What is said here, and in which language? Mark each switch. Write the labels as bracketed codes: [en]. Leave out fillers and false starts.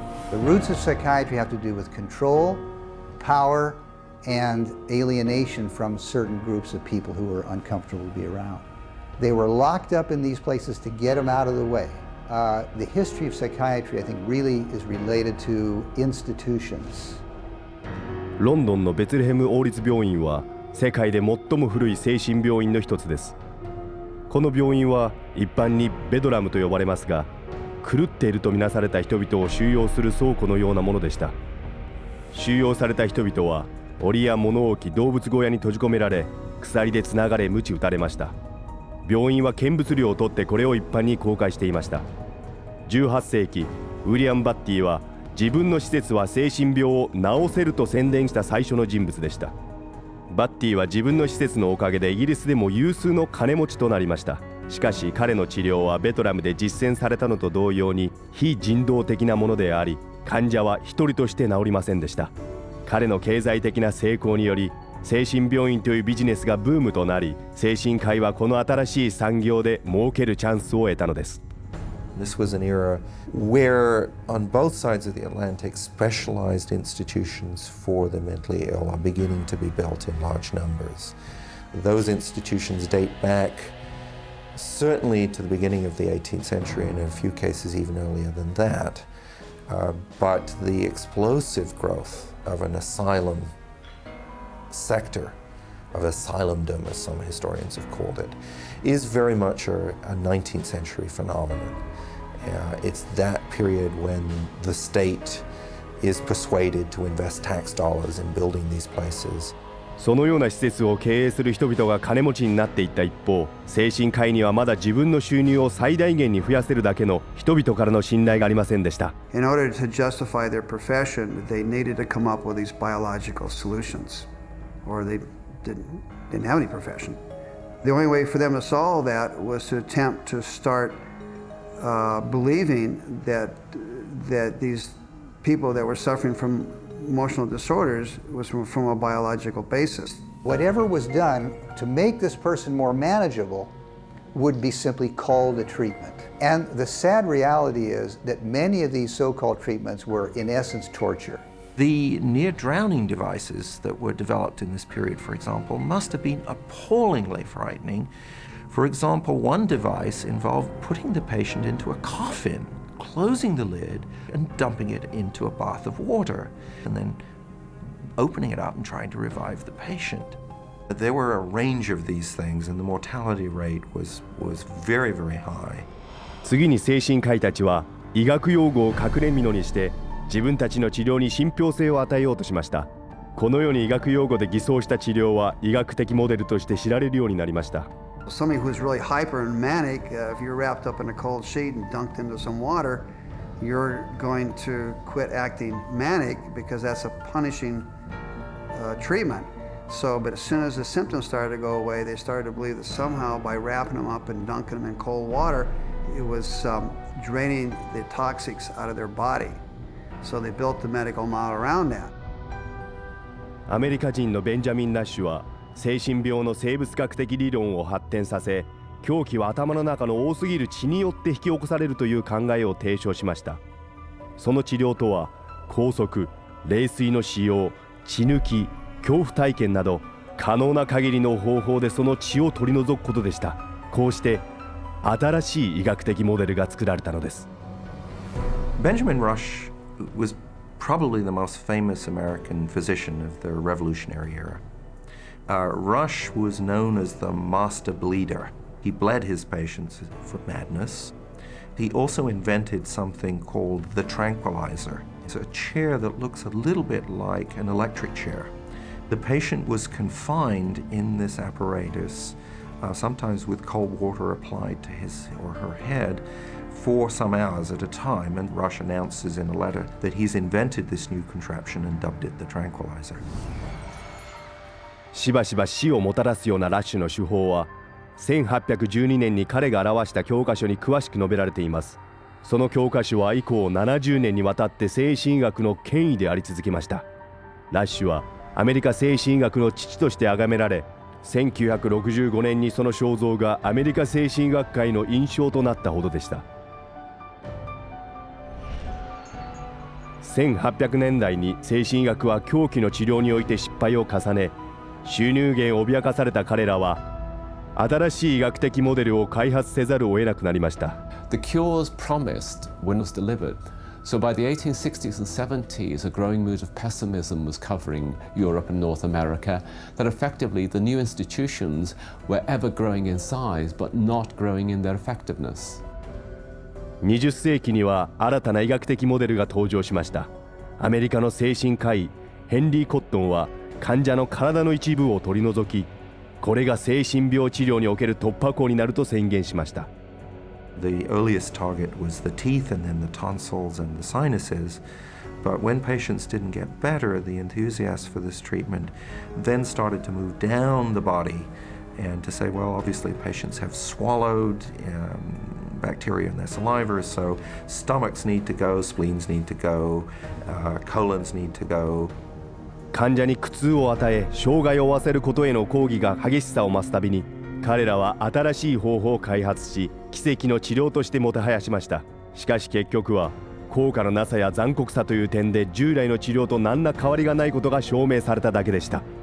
[en] The roots of psychiatry have to do with control, power, and alienation from certain groups of people who were uncomfortable to be around. They were locked up in these places to get them out of the way. The history of psychiatry, I think, really is related to institutions. [ja] ロンドンのベツレヘム王立病院は世界で最も古い精神病院の一つです。この病院は一般にベドラムと呼ばれますが、狂っているとみなされた人々を収容する倉庫のようなものでした。収容された人々は檻や物置、動物小屋に閉じ込められ、鎖でつながれ鞭打たれました。病院は見物料を取ってこれを一般に公開していました。18世紀、ウィリアム・バッティは自分の施設は精神病を治せると宣伝した最初の人物でした。バッティは自分の施設のおかげでイギリスでも有数の金持ちとなりました。しかし彼の治療はベトナムで実践されたのと同様に非人道的なものであり、患者は一人として治りませんでした。彼の経済的な成功により精神病院というビジネスがブームとなり、精神科医はこの新しい産業で儲けるチャンスを得たのです。 [en] This was an era where, on both sides of the Atlantic, specialized institutions for the mentally ill are beginning to be built in large numbers. Those institutions date back certainly to the beginning of the 18th century, and in a few cases even earlier than that. But the explosive growth of an asylum sector, of asylumdom, as some historians have called it, is very much a 19th century phenomenon. It's that period when the state is persuaded to invest tax dollars in building these places. [ja] そのような施設を経営する人々が金持ちになっていった一方、精神科医にはまだ自分の収入を最大限に増やせるだけの人々からの信頼がありませんでした。 [en] In order to justify their profession, they needed to come up with these biological solutions, or they didn't have any profession. The only way for them to solve that was to attempt to start believing that these people that were suffering from emotional disorders was from a biological basis. Whatever was done to make this person more manageable would be simply called a treatment. And the sad reality is that many of these so-called treatments were in essence torture. The near-drowning devices that were developed in this period, for example, must have been appallingly frightening. For example, one device involved putting the patient into a coffin, closing the lid and dumping it into a bath of water, and then opening it up and trying to revive the patient. There were a range of these things, and the mortality rate was very, very high. [ja] 次に精神科医たちは医学用語を隠れ蓑にして自分たちの治療に信憑性を与えようとしました。このように医学用語で偽装した治療は医学的モデルとして知られるようになりました。 [en] Somebody who's really hyper and manic, if you're wrapped up in a cold sheet and dunked into some water, you're going to quit acting manic because that's a punishing treatment. So, but as soon as the symptoms started to go away, they started to believe that somehow by wrapping them up and dunking them in cold water, it was draining the toxics out of their body. So they built the medical model around that. [ja] アメリカ人のベンジャミン・ナッシュは精神病の生物学的理論を発展させ、狂気は頭の中の多すぎる血によって引き起こされるという考えを提唱しました。その治療とは拘束、冷水の使用、血抜き、恐怖体験など可能な限りの方法でその血を取り除くことでした。こうして新しい医学的モデルが作られたのです。 [en] Benjamin Rush was probably the most famous American physician of the Revolutionary era. Rush was known as the master bleeder. He bled his patients for madness. He also invented something called the tranquilizer. It's a chair that looks a little bit like an electric chair. The patient was confined in this apparatus, sometimes with cold water applied to his or her head, for some hours at a time, and Rush announces in a letter that he's invented this new contraption and dubbed it the tranquilizer. [ja] しばしば死をもたらすようなラッシュの手法は1812年に彼が表した教科書に詳しく述べられています。その教科書は以降70年にわたって精神医学の権威であり続けました。ラッシュはアメリカ精神医学の父として崇められ、1965年にその肖像がアメリカ精神医学会の印象となったほどでした。 1800年代に精神医学は狂気の治療において失敗を重ね、収入源を脅かされた彼らは新しい医学的モデルを開発せざるを得なくなりました。 [en] The cures promised when was delivered. So by the 1860s and 70s, a growing mood of pessimism was covering Europe and North America, that effectively the new institutions were ever growing in size but not growing in their effectiveness. [ja] 20世紀には新たな医学的モデルが登場しました。アメリカの精神科医ヘンリー・コットンは患者の体の一部を取り除き、これが精神病治療における突破口になると宣言しました。 [en] The earliest target was the teeth and then the tonsils and the sinuses. But when patients didn't get better, the enthusiasts for this treatment then started to move down the body and to say, well, obviously patients have swallowed bacteria in their saliva, so stomachs need to go, spleens need to go, colons need to go. [ja] 患者に苦痛を与え、障害を負わせることへの抗議が激しさを増すたびに、彼らは新しい方法を開発し、奇跡の治療としてもてはやしました。しかし結局は効果のなさや残酷さという点で従来の治療と何ら変わりがないことが証明されただけでした。